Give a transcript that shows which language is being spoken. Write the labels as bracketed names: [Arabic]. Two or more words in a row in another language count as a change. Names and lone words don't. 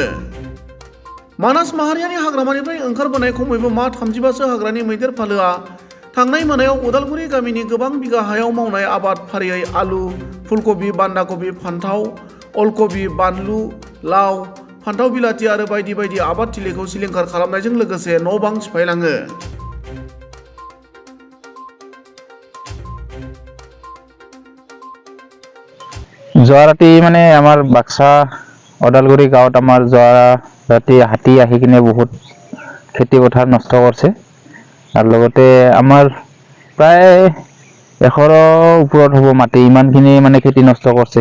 [Bodo] मानास माहारियारि हाग्रामानिफ्राय ओंखारबोनाय खमैबो मा 35सो हाग्रानि मैदेर फालोआ थांनाय मोनायाव उदालगुरि गामिनि गोबां बिगा हायाव मावनाय आबाद फारियै आलु, फुलकबि, बान्दा कबि, फान्थाव, अलकबि, बानलु, लाव, फान्थाव बिलाथि आरो बायदि बायदि आबाद थिलिखौ सिलिंखार खालामनायजों लोगोसे न'-बां सिफायलाङो। [Assamese] যোৱা ৰাতি মানে আমাৰ বাক্সা ওদালগুৰি গাঁৱত আমাৰ যোৱা ৰাতি হাতী আহি কিনে বহুত খেতি পথাৰ নষ্ট কৰিছে আৰু লগতে আমাৰ প্ৰায় 100ৰ ওপৰত হ'ব মাটি ইমানখিনি মানে খেতি নষ্ট কৰিছে।